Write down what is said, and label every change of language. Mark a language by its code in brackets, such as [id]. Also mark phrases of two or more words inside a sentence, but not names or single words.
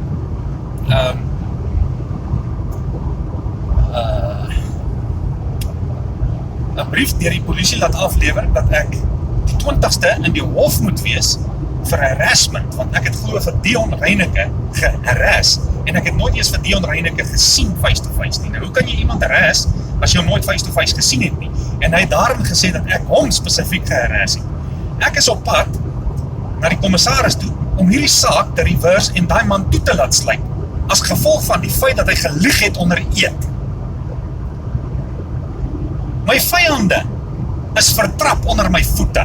[af] 'n brief deur die polisie laat aflewer, dat ek die 20ste in die hof moet wees vir harassment, want ek het glo vir Dion Reineke geharass, en ek het nooit eens vir Dion Reineke gesien [en] face to face [af] nie. Nou, hoe kan jy iemand harass, as jy hom nooit [en] face to face [af] gesien het nie? En hy het daarin gesê dat ek hom spesifiek geharass het. Ek is op pad na die kommissaris toe, om hierdie saak te reverse en daai man toe te laat sluit, as gevolg van die feit dat hy gelieg het onder eed. My vyande is vertrap onder my voete.